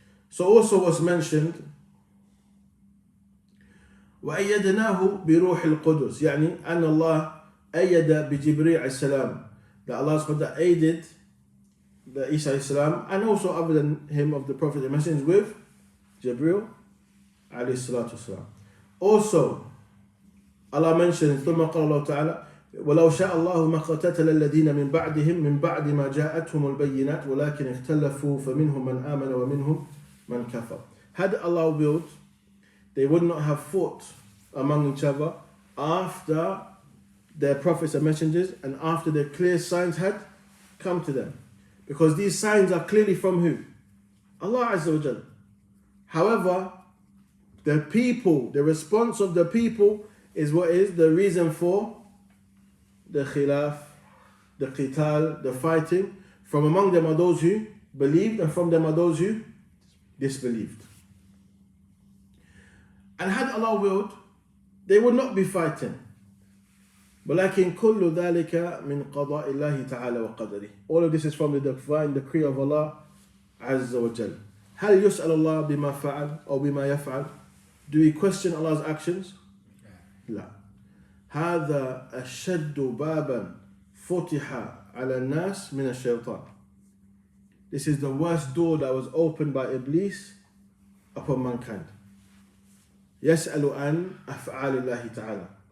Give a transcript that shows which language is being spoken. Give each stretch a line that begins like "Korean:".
English: So also was mentioned
Arabic: وأيدناه بروح القدس يعني أن الله أيد بجبريل عليه السلام,
English: that Allah subhanahu wa ta'ala aided the Isa alayhi salam, and also other than him of the Prophet and Messengers with Jibreel alayhi salatu wasalam. Also Allah mentioned
Arabic: ثم قال الله تعالى ولو شاء الله ما قتتل الذين من بعدهم من بعد ما جاءتهم البينات ولكن اختلفوا فمنهم من آمن ومنهم من كفر.
English: Had Allah willed, they would not have fought among each other after their prophets and messengers and after the clear signs had come to them. Because these signs are clearly from who? Allah Azza wa Jalla. However, the people, the response of the people is what is the reason for the khilaf, the qital, the fighting. From among them are those who believed and from them are those who disbelieved. And had Allah willed, they would not be fighting.
Arabic: ولكن كل ذلك من قضاء الله تعالى وقدره.
English: All of this is from the divine decree of Allah Azza wa Jal.
Arabic: هل يسأل الله بما فعل أو بما يفعل?
English: Do we question Allah's actions?
Arabic: لا. هذا أشد بابا فتح على الناس من الشيطان.
English: This is the worst door that was opened by Iblis upon mankind.
Arabic: يسأل عن أفعال الله تعالى.